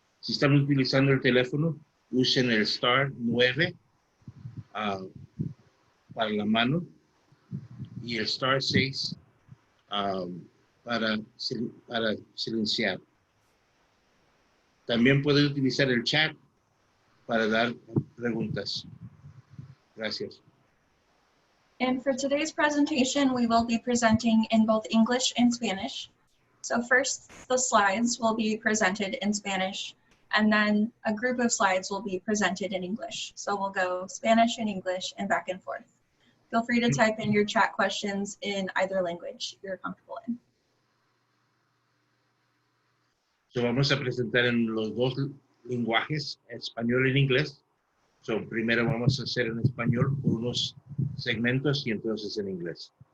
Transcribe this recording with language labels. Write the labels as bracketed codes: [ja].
[es] Si están utilizando el teléfono, usen el *9 para la mano y el *6 para silenciar. También pueden utilizar el chat para dar preguntas. Gracias. [en] And for today's presentation, we will be presenting in both English and Spanish. So first, the slides will be presented in Spanish, and then a group of slides will be presented in English. So we'll go Spanish and English and back and forth. Feel free to type in your chat questions in either language you're comfortable in. [es] So vamos a presentar en los dos lenguajes, español y inglés. So primero vamos a hacer en español por unos segmentos y entonces en inglés.